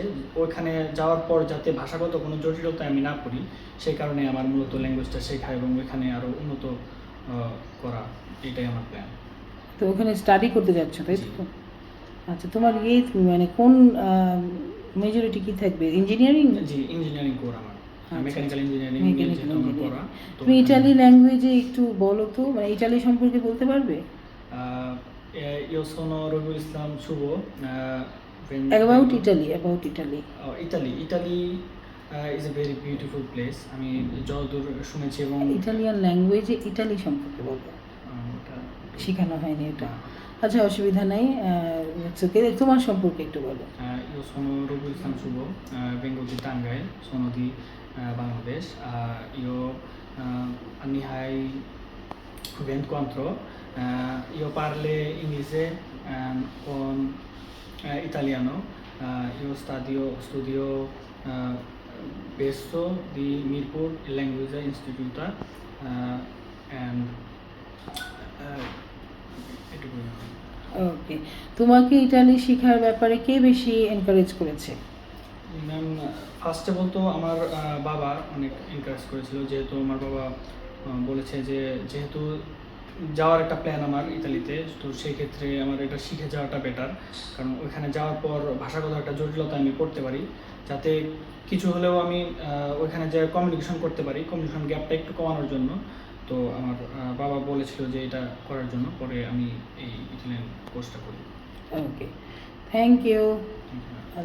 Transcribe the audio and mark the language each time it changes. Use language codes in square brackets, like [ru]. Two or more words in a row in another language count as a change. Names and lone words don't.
[bn] ওইখানে যাওয়ার পর যাতে ভাষাগত কোনো জটিলতা আমি না পড়ি, সেই কারণে আমার মূলত ল্যাঙ্গুয়েজটা শেখা এবং ওইখানে আরও উন্নত করা, এটাই আমার প্ল্যান। তো ওখানে স্টাডি করতে যাচ্ছ, তাই জি। তো? আচ্ছা, তোমার মানে কোন মেজরিটি কি থাকবে? ইঞ্জিনিয়ারিং? জি, [en] engineering core [bn] আমার, আচ্ছা, [en] mechanical engineering [bn] মেকানিক্যাল যেহেতু আমার ইঞ্জিনিয়ারিং। পড়া। তো তুমি ইটালি ল্যাঙ্গুয়েজে একটু বলো তো, মানে ইটালি সম্পর্কে বলতে পারবে? [it] Io sono Robiul Islam Shubo. [en] about Italy. Italy is a very beautiful place. [bn] আমি যতদূর শুনেছি এবং ইটালিয়ান ল্যাঙ্গুয়েজে ইটালি সম্পর্কে বলো। ওটা শেখানো হয়নি এটা। আচ্ছা, অসুবিধা নেই। তোমার সম্পর্কে একটু বলো। [it] Io sono Robiul Islam Shubo, vengo di Tangai, sono di Bangladesh. Io anni hai 24. Io parlo inglese con italiano. Io studio presso di Mirpur Language Institute, and এটুকুই। [bn] ওকে, তোমাকে ইটালি শেখার ব্যাপারে কে বেশি এনকারেজ করেছে? ম্যাম, ফার্স্টে বলতো আমার বাবা অনেক এনকারেজ করেছিল, যেহেতু আমার বাবা বলেছে যে যেহেতু যাওয়ার একটা প্ল্যান আমার ইতালিতে, তো সেই ক্ষেত্রে আমার এটা শিখে যাওয়াটা বেটার, কারণ ওইখানে যাওয়ার পর ভাষাগত একটা জটিলতা আমি পড়তে পারি, যাতে কিছু হলেও আমি ওইখানে যে কমিউনিকেশন করতে পারি, কমিউনিকেশন গ্যাপটা একটু কমানোর জন্য। তো আমার বাবা বলেছিল যে এটা করার জন্য, পরে আমি এই ইটালিয়ান কোর্সটা করি। ওকে, [en] thank you. Thank you.